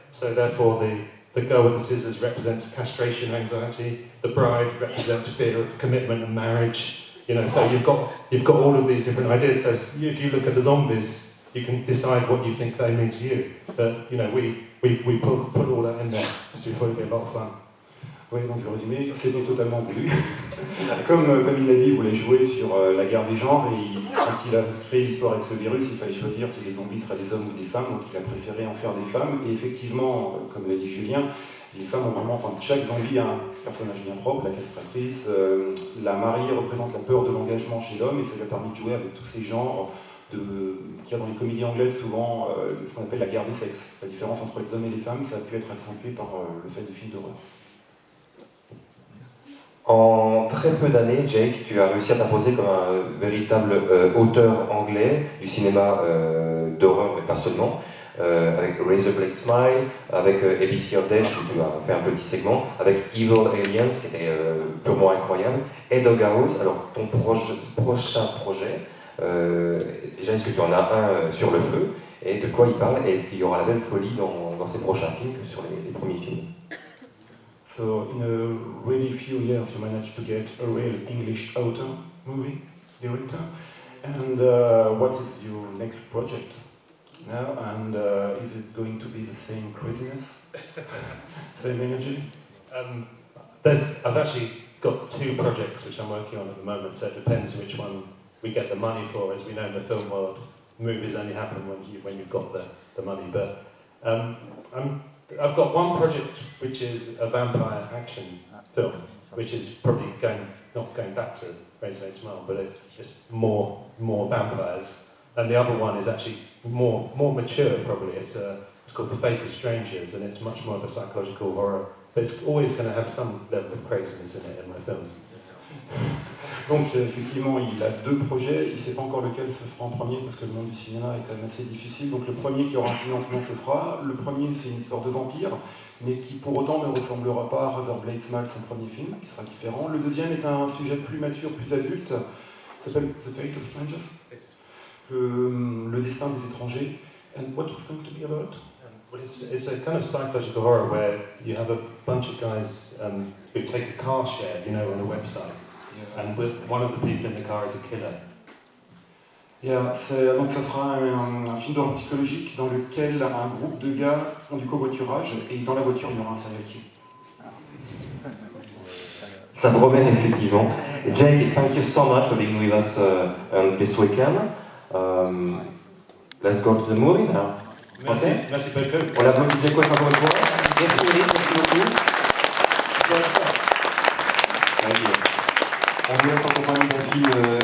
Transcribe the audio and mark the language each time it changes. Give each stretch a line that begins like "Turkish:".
English: So therefore the girl with the scissors represents castration anxiety, the bride represents fear of commitment and marriage. You know, so you've got all of these different ideas. So if you look at the zombies, you can decide what you think they mean to you. But you know, we put all that in there because we thought it'd be a lot of fun.
French: Oui, donc je résumé, c'était totalement voulu. Comme il l'a dit, il voulait jouer sur la guerre des genres, et quand il a créé l'histoire avec ce virus, il fallait choisir si les zombies seraient des hommes ou des femmes, donc il a préféré en faire des femmes. Et effectivement, comme l'a dit Julien, les femmes ont vraiment, enfin, chaque zombie a un personnage bien propre, la castratrice, la mariée représente la peur de l'engagement chez l'homme, et ça lui a permis de jouer avec tous ces genres qu'il y a dans les comédies anglaises souvent ce qu'on appelle la guerre des sexes. La différence entre les hommes et les femmes, ça a pu être accentué par le fait de films d'horreur. En très peu d'années, Jake, tu as réussi à t'imposer comme un véritable auteur anglais du cinéma d'horreur, mais pas seulement, avec Razorblade Smile, avec ABC of Death, où tu as fait un petit segment, avec Evil Aliens, qui était purement incroyable, et Doghouse. Alors, ton prochain projet, déjà, est-ce que tu en as un sur le feu, et de quoi il parle, et est-ce qu'il y aura la même folie dans ces prochains films que sur les premiers films?
English: So in a really few years you managed to get a real English author, movie director. And what is your next project now? And is it going to be the same craziness, same energy? I've actually got two projects which I'm working on at the moment, so it depends which one we get the money for. As we know in the film world, movies only happen when you've got the money. But I've got one project which is a vampire action film, which is probably not going back to Razorblade Smile, but it's more vampires. And the other one is actually more mature, probably. It's called The Fate of Strangers, and it's much more of a psychological horror. But it's always going to have some level of craziness in it in my films.
French: Donc effectivement, il a deux projets, il ne sait pas encore lequel se fera en premier parce que le monde du cinéma est quand même assez difficile. Donc le premier qui aura un financement se fera. Le premier, c'est une histoire de vampire, mais qui pour autant ne ressemblera pas à Razorblade Smile, son premier film, qui sera différent. Le deuxième est un sujet plus mature, plus adulte, s'appelle The Fate of Strangers, le destin des étrangers.
English: And what it's going to be about? Well, it's a kind of psychological horror where you have a bunch of guys who take a car share, you know, on a website. And with one of the people in the car is a killer.
French: Yeah, donc ça sera un film d'horreur psychologique dans lequel un groupe de gars ont du covoiturage et dans la voiture il y aura un serial killer. Ça promet effectivement.
English: Jake, thank you so much for being with us this weekend. Let's go to the movie now.
French: Merci,
English: Okay.
French: merci beaucoup. On applaudit Jake West encore une fois. Merci Eric, merci beaucoup.
English: Thank you.
French: On vous laisse en compagnie d'un film